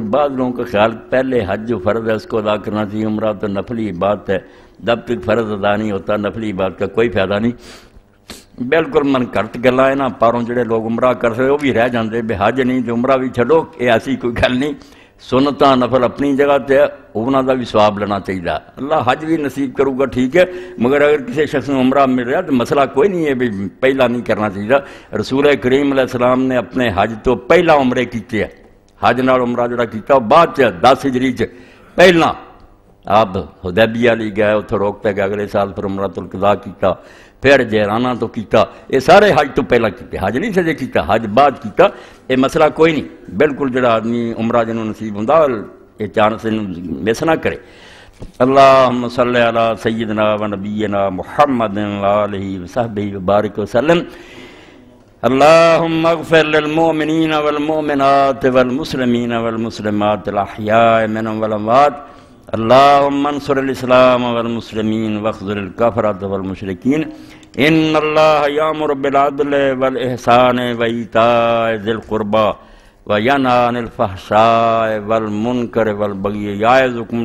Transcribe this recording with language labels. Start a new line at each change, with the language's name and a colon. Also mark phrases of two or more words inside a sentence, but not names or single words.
Urdu: بعض لوگوں کا خیال پہلے حج جو فرض ہے اس کو ادا کرنا چاہیے، عمرہ تو نفلی عبادت ہے، جب تک فرض ادا نہیں ہوتا نفلی عبادت کا کوئی فائدہ نہیں۔
Punjabi: بالکل من گھٹ گلا ہے نا، پاروں جڑے لوگ عمرہ کر سکتے وہ بھی رہ جاندے، بے حج نہیں تو عمرہ بھی چھڈو، یہ ایسی کوئی گل نہیں۔ سنتاں نفل اپنی جگہ تے انہاں دا بھی ثواب لینا چاہیے، اللہ حج بھی نصیب کروں گا ٹھیک ہے، مگر اگر کسی شخص نے عمرہ مل رہا تو مسئلہ کوئی نہیں ہے بھی پہلا نہیں کرنا چاہیے۔ رسول کریم
Arabic: علیہ السلام
Punjabi: نے اپنے حج تو پہلا عمرے کیتے ہیں، حج نال عمرہ جڑا کیتا وہ بعد 10 ہجری پہلا آپ حدیبیہ لی گئے، اتھے روک پہ گئے، اگلے سال پھر عمرۃ القضاء کیتا، پھر جیرانہ تو کیتا، یہ سارے حج تو پہلا کیتے، حج نہیں سجے کیتا، حج بعد کیتا، یہ مسئلہ کوئی نہیں۔ بالکل جڑا آدمی عمرہ جنہوں نصیب ہوندا یہ
English: chance miss
Punjabi: نہ کرے۔
Arabic: اللہم صلی علی سیدنا و نبینا محمد وآلہ وصحبہ وبارک وسلم۔ اللہم اغفر للمؤمنین والمؤمنات والمسلمین والمسلمات الاحیاء منهم والاموات۔ اللہم انصر الاسلام والمسلمین واخذل الکفرۃ والمشرکین۔ ان اللہ یامر بالعدل والاحسان وایتاء ذی القربی وینہی عن الفحشاء والمنکر والبغی یعظکم